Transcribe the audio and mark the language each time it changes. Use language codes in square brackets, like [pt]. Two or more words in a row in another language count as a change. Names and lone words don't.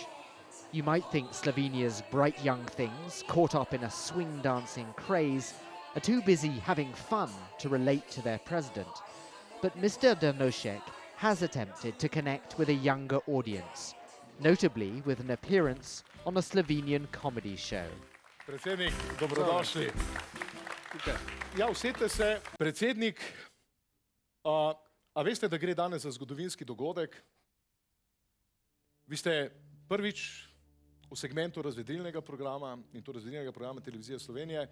[en] You might think Slovenia's bright young things, caught up in a swing dancing craze, are too busy having fun to relate to their president. But Mr. Drnovsek has attempted to connect with a younger audience, notably with an appearance on a Slovenian comedy show. [sl] Predsednik, dobrodošli. Ja, usedite se. Predsednik, a veste, da gre danes za zgodovinski dogodek? Vi ste prvič v segmentu razvedrilnega programa, in to razvedrilnega programa Televizije Slovenije.